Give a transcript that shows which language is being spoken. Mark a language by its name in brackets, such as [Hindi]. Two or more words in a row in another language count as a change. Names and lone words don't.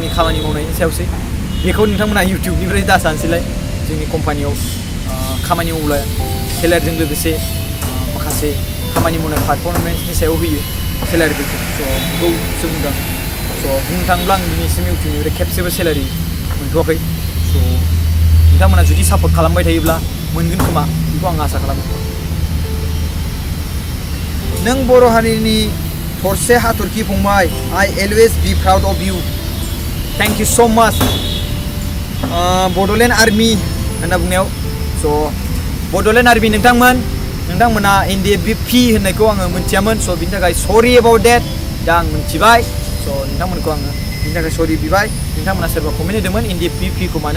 [Bodo] खामानि मावनायनि सायावसै बेखौ नोंथांमोना इउटुबनिफ्राय दा सानसैलाय जोंनि कम्पानियाव खामानि मावब्ला सेलारिजों लोगोसे माखासे खामानि मावनाय पारफरमेन्सनि सायाव होयो सेलारिफोरखौ स' बेखौ जों बुंदों स' बुंनो थाङोब्ला आं दिनैसिम इउटुबनिफ्राय खेबसेबो सेलारि मोनथ'वाखै स' नोंथांमोना जुदि सापर्ट खालामबाय थायोब्ला मोनगोन खोमा बेखौ आं आसा खालामो नों बर' हारिनि थरसे हाथरखि फंबाय [English] I always be proud of you thank you so much [Bodo] बड'लेण्ड आर्मि होनना बुंनायाव स' बड'लेण्ड आर्मि नोंथांमोना NDFP होननायखौ आङो मिथियामोन स' बिनि थाखाय [English] sorry about that [Bodo] दा आं मिथिबाय स' नोंथांमोनखौ आङो बिनि थाखाय सरि बिबाय नोंथांमोना सोरबा कमेन्ट होदोंमोन NDFP खौ मानो